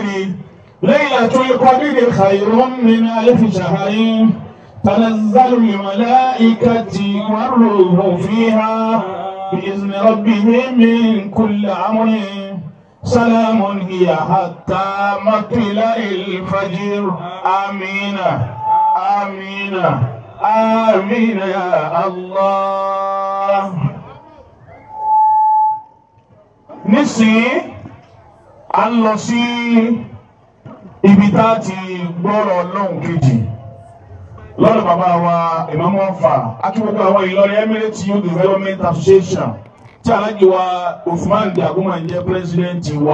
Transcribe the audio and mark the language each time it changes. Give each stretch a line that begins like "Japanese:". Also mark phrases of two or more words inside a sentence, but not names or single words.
Arabic: ليلة القدر خير من ألف شهر تنزل الملائكة والروح فيها بإذن ربهم من كل أمر سلام هي حتى مطلع الفجر. آمين آمين آمين يا الله.
Yoruba: Nísìnyí a ń lọ sí ibi tá a ti gbọ́rọ̀ lóhùn kejì lọ́dọ̀ bàbá wa Ìmáàmù Ọ̀fà àti gbogbo àwọn Ìlọrin Emirates Youth Development Association tí Alhaji wa Usman Daguma jẹ́ pírẹsidẹ́ǹtì wa.